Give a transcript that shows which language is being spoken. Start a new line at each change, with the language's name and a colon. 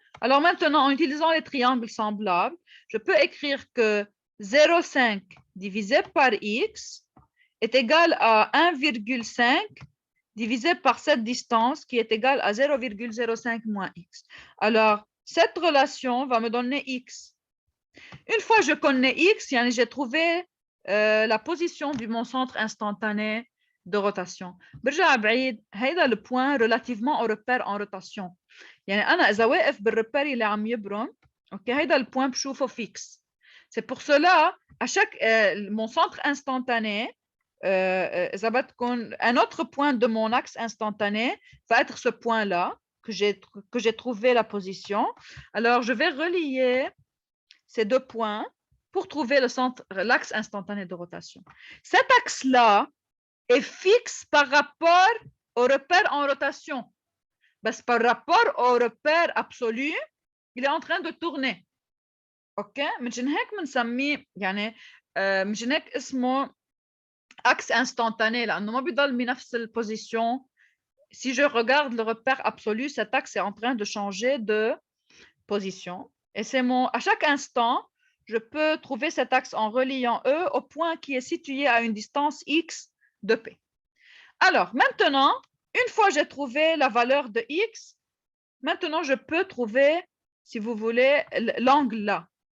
French: Alors maintenant, en utilisant les triangles semblables, je peux écrire que 0,5 divisé par X est égal à 1,5 divisé par cette distance qui est égale à 0,05 moins X. Alors, cette relation va me donner X. Une fois que je connais X, j'ai trouvé la position de mon centre instantané de rotation.
Arabic: برجع بعيد هيدا البوان
French: relativement au repère en rotation.
Arabic: يعني أنا إذا واقف بالريبير اللي عم يبرم
French: OK,
Arabic: هيدا البوint بشوفه
French: fixe. C'est pour cela, à chaque mon centre instantané,
Arabic: إذا بدكم,
French: un autre point de mon axe instantané va être ce point-là que j'ai trouvé la position. Alors, je vais relier ces deux points pour trouver l'axe instantané de rotation. Cet axe-là est fixe par rapport au repère en rotation. بس par rapport au repère absolu, il est en train de tourner.
Arabic: اوكي مشان هيك بنسميه يعني مشان هيك اسمه axe instantané لانه ما بيضل بنفس البوزيشن.
French: Si je regarde le repère absolu, cet axe est en train de changer de position. Et c'est à chaque instant, je peux trouver cet axe en reliant E au point qui est situé à une distance X de P. Alors, maintenant, une fois j'ai trouvé la valeur de X, maintenant je peux trouver, si vous voulez, l'angle là.